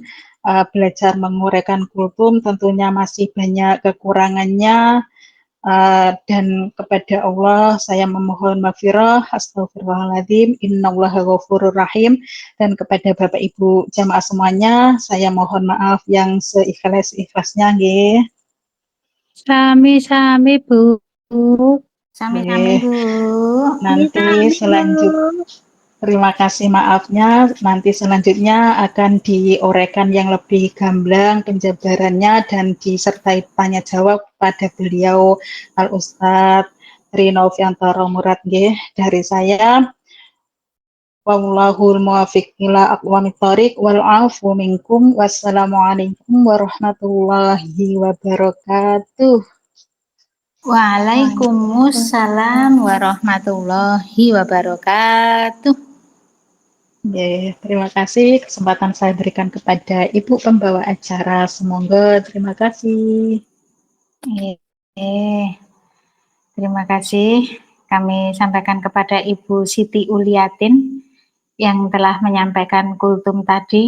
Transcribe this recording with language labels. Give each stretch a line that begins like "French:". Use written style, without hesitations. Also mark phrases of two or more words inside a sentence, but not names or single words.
Indonesian: Belajar menguraikan kultum tentunya masih banyak kekurangannya, dan kepada Allah saya memohon maghfirah,
Arabic: أستغفر الله العظيم، إن الله غفور رحيم,
Indonesian: dan kepada Bapak Ibu jamaah semuanya saya mohon maaf yang seikhlas-ikhlasnya nggih.
Javanese: Sami-sami Bu. Sami-sami Bu.
Indonesian: Nanti selanjutnya, terima kasih maafnya, nanti selanjutnya akan diuraikan yang lebih gamblang penjabarannya dan disertai tanya jawab pada beliau Al-Ustadz Trinoviantoro Murad nggih dari saya.
Arabic: والله الموفق إلى أقوم الطريق والعفو منكم. والسلام عليكم ورحمة الله وبركاته. وعليكم السلام ورحمة الله وبركاته.
Indonesian: Terima kasih kesempatan saya berikan kepada Ibu pembawa acara. Semoga terima kasih. Terima kasih kami sampaikan kepada Ibu Siti Uliatin yang telah menyampaikan kultum tadi.